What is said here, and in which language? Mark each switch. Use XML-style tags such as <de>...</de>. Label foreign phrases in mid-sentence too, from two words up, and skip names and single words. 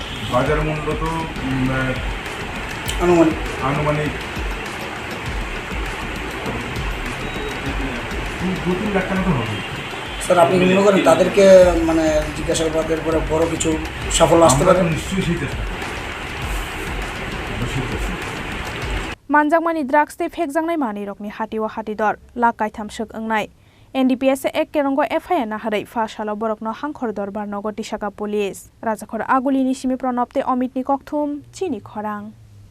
<bn>বাজার মূল্য তো আনুমানিক 2-3 লাখ টাকা তো হবে স্যার আপনি মনে করেন তাদেরকে মানে জিজ্ঞাসাবাদের পরে বড় কিছু সাফল্য আসতে পারে নিশ্চয়ই সেই চেষ্টা</bn> <trp>Manjangmani drugs te phekjangnai mani rokni hati wa hati dor la kaitham shak angnai NDPS ek keronggo FIR na harai fasalo borokno hangkhor dorbar nogo tisaka police rajakhor aguli ni simi pranop te Amit ni kokthum chini khorang</trp>